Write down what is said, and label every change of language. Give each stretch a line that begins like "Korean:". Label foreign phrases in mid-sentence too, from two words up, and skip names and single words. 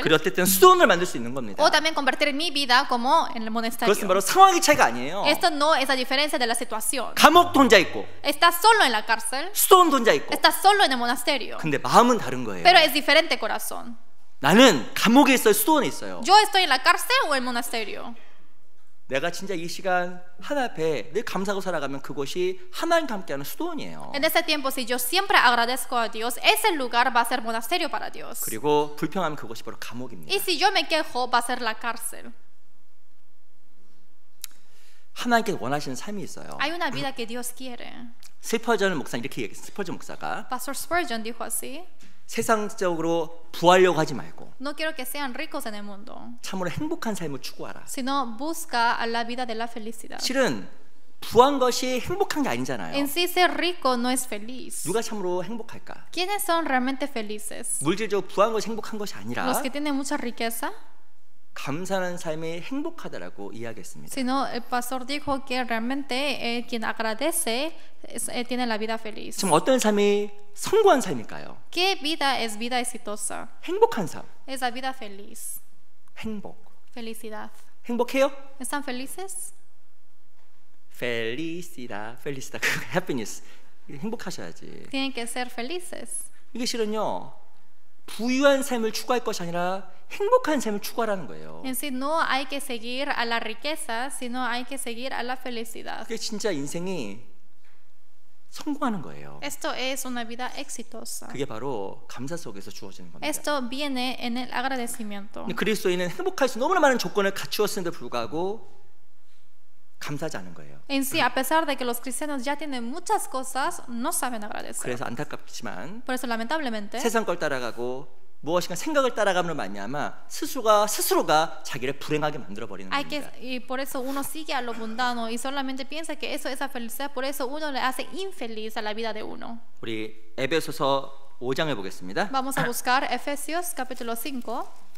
Korean: 그리고 어쨌든 수도원을 만들 수 있는 겁니다.
Spanish: O también convertir mi vida como en el monasterio.
Korean: 그것은 바로 상황의 차이가 아니에요.
Spanish: Esto no es la diferencia de la situación.
Korean: 감옥도 혼자 있고
Spanish: Estás solo en la cárcel.
Korean: 수도원도 혼자 있고.
Spanish: Estás solo en el monasterio.
Korean: 근데 마음은 다른 거예요.
Spanish: Pero es diferente corazón.
Korean: 나는 감옥에 있어요, 수도원에 있어요.
Spanish: Yo estoy en la cárcel o en el monasterio.
Korean: 내가 진짜 이 시간 하나 앞에 늘 감사하고 살아가면 그곳이 하나님과 함께하는 수도원이에요.
Spanish: En ese tiempo, si yo siempre agradezco a Dios, ese lugar va a ser monasterio para Dios.
Korean: 그리고 불평하면 그곳이 바로 감옥입니다.
Spanish: Y si yo me quejo, va a ser la cárcel.
Korean: 하나님께 원하시는 삶이 있어요.
Spanish: Hay una vida que Dios quiere.
Korean: 스펄전 목사 이렇게 얘기했어요. 스펄전 목사가
Spanish: Pastor Spurgeon dijo así.
Korean: 세상적으로 부하려고 하지 말고
Spanish: No quiero que sean ricos en el mundo,
Korean: 참으로 행복한 삶을 추구하라.
Spanish: sino busca a la vida de la felicidad.
Korean: 실은 부한 것이 행복한 게 아니잖아요.
Spanish: En sí ser rico no es feliz.
Korean: 누가 참으로 행복할까?
Spanish: ¿Quiénes son realmente felices?
Korean: 물질적으로 부한 것이 행복한 것이 아니라
Spanish: ¿Los que tienen mucha riqueza?
Korean: 감사하는 삶이 행복하다라고 이야기했습니다.
Spanish: Sino el pastor dijo que realmente quien agradece tiene la vida feliz.
Korean: 지금 어떤 삶이 성공한 삶일까요?
Spanish: ¿Qué vida es vida exitosa?
Korean: 행복한 삶.
Spanish: Es la vida feliz.
Korean: 행복.
Spanish: Felicidad.
Korean: 행복해요?
Spanish: ¿Están felices? 펠리시다. 해피니스.
Korean: 행복하셔야지.
Spanish: Tienen que ser felices.
Korean: 이게 실은요. 부유한 삶을 추구할 것이 아니라 행복한 삶을 추구하라는 거예요.
Spanish: En sí no hay que seguir a la riqueza, sino hay que seguir a la felicidad.
Korean: 그게 진짜 인생이 성공하는 거예요.
Spanish: Esto es una vida exitosa.
Korean: 그게 바로 감사 속에서 주어지는 겁니다.
Spanish: Esto viene en el agradecimiento.
Korean: 그리스도인은 행복할 수 너무나 많은 조건을 갖추었음에도 불구하고 감사하지 않은 거예요.
Spanish: En sí, a pesar de que los cristianos ya tienen muchas cosas, no saben agradecer.
Korean: 그래서 안타깝지만
Spanish: Por eso, lamentablemente,
Korean: 세상 걸 따라가고 무엇인가 생각을 따라가면 말미암아 스스로가 자기를 불행하게 만들어 버리는 겁니다.
Spanish: y por eso uno sigue a lo mundano y solamente piensa que eso es la felicidad. Por eso uno le hace infeliz a la vida de uno.
Korean: 우리 에베소서 5장을 보겠습니다.
Spanish: Vamos a buscar Efesios capítulo 5.